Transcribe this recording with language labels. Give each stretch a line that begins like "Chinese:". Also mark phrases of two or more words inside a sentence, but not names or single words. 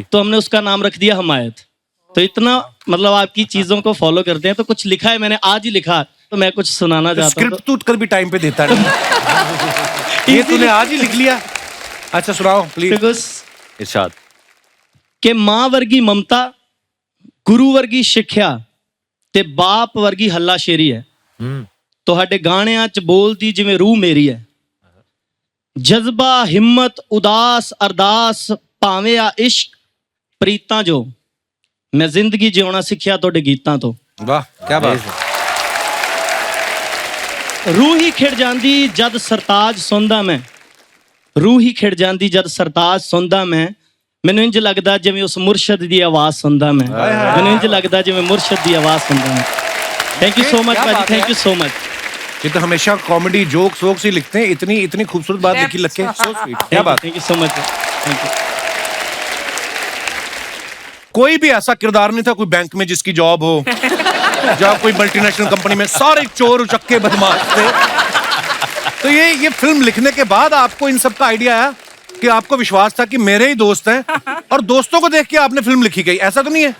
Hindi: तो हमने उसका नाम रख दिया हमायत। तो इतना मतलब आपकी चीजों को फॉलो करते हैं। तो कुछ लिखा है, मैंने आज ही लिखा, तो मैं कुछ सुनाना चाहता हूँ। स्क्रिप्ट तू कल भी टाइम पे देता नहीं। ये तूने आज ही लिख लिया? अच्छा सुनाओ प्लीज। इरशाद।
Punjabi: ਕਿ ਮਾਂ ਵਰਗੀ ਮਮਤਾ, ਗੁਰੂ ਵਰਗੀ सिੱਖਿਆ ਤੇ ਬਾਪ ਵਰਗੀ ਹੱਲਾ ਸ਼ੇਰੀ ਹੈ। ਤੁਹਾਡੇ ਗਾਣਿਆਂ 'ਚ ਬੋਲਦੀ ਜਿਵੇਂ ਰੂਹ ਮੇਰੀ ਹੈ। ਜਜ਼ਬਾ, ਹਿੰਮਤ, ਉਦਾਸ, ਅਰਦਾਸ, ਭਾਵੇਂ ਆ ਇਸ਼ਕ, ਪ੍ਰੀਤਾਂ ਜੋ ਮੈਂ ਜ਼ਿੰਦਗੀ ਜਿਉਣਾ ਸਿੱਖਿਆ ਤੁਹਾਡੇ ਗੀਤਾਂ ਤੋਂ। ਵਾਹ ਕੀ ਬਾਤ ਹੈ। ਰੂਹ ਹੀ ਖਿੜ ਜਾਂਦੀ ਜਦ ਸਰਤਾਜ ਸੁਣਦਾ ਮੈਂ, ਰੂਹ ਹੀ ਖਿੜ ਜਾਂਦੀ ਜਦ ਸਰਤਾਜ ਸੁਣਦਾ ਮੈਂ। ਮੈਨੂੰ ਇੰਜ ਲੱਗਦਾ ਜਿਵੇਂ ਉਸ ਮੁਰਸ਼ਦ ਦੀ ਆਵਾਜ਼ ਸੁਣਦਾ ਮੈਂ। ਮੈਨੂੰ ਇੰਜ ਲੱਗਦਾ ਜਿਵੇਂ ਮੁਰਸ਼ਦ ਦੀ ਆਵਾਜ਼ ਸੁਣਦਾ ਮੈਂ।
English: Thank you so much bhaji, thank you so much.
Hindi: ये तो हमेशा कॉमेडी जोक्स वोक्स ही लिखते हैं, इतनी खूबसूरत बात लिखी लग के।
English: so sweet,
Hindi: क्या बात।
English: Thank you so much, thank you.
Hindi: कोई भी ऐसा किरदार नहीं था कोई बैंक में जिसकी जॉब हो, जब कोई
English: multinational company
Hindi: में सारे चोर उचक्के बदमाश थे। तो ये फिल्म लिखने के बाद आपको इन सब का आइडिया आया कि आपको विश्वास था कि मेरे ही दोस्त हैं और दोस्तों को देख के आपने फिल्म लिखी गई, ऐसा तो नहीं है?